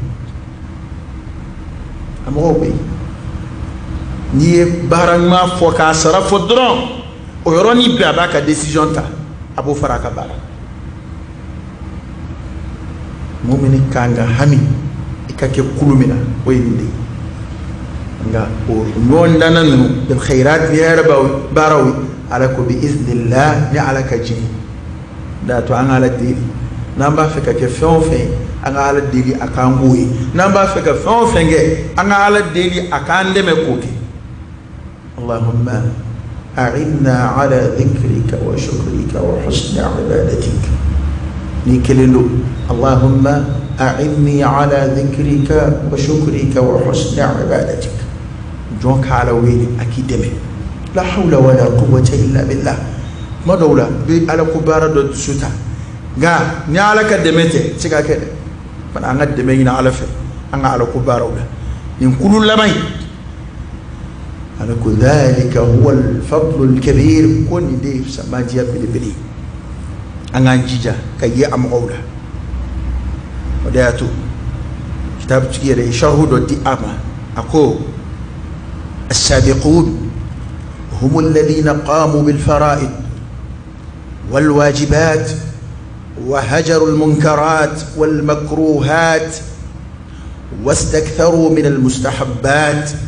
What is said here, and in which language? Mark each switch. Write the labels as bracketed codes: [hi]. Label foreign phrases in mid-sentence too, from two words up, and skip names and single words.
[bm] a mɔgɔw bɛ yen n'i ye baara ɲuman fɔ k'a sara fɔ dɔrɔn o yɔrɔnin bɛɛ a b'a ka décision ta a b'o fara a ka baara mumini kan ka hami i ka kɛ kulu min na o ye nin de ye nka o ɲɔgɔn danna ninnu [ar] بالخيرات [bm] ni hɛrɛ baaraw ye ala ko [ar] بإذن الله [bm] ni ala ka jigin da to an ala deli n'an b'a fɛ ka kɛ fɛn o fɛn an ka ala deli a k'an k'o ye n'an b'a fɛ ka fɛn o fɛn kɛ an ka ala deli a k'an dɛmɛ k'o kɛ [ar] اللهم أعنا على ذكرك وشكرك وحسن عبادتك [bm] ni kelen do [ar] اللهم أعني على ذكرك وشكرك وحسن عبادتك [bm] jɔn ka ala wele a k'i dɛmɛ [ar] لا حول ولا قوة إلا بالله [bm] ma dɔw la bi ala ko baara dɔ dusu ta nka ni ala ka dɛmɛ tɛ se ka kɛ dɛ fana an ka dɛmɛ ɲini ala fɛ an ka ala ko baaraw la nin kulu laban in ala ko [ar] ذلك هو الفضل الكبير [bm] ko nin de ye samajiya belebele an k'an jija ka ye a mɔgɔw la o de y'a to kitabutigi yɛrɛ ye sharhu dɔ di a ma a ko [ar] السابقون هم الذين قاموا بالفرائض والواجبات وهجروا المنكرات والمكروهات واستكثروا من المستحبات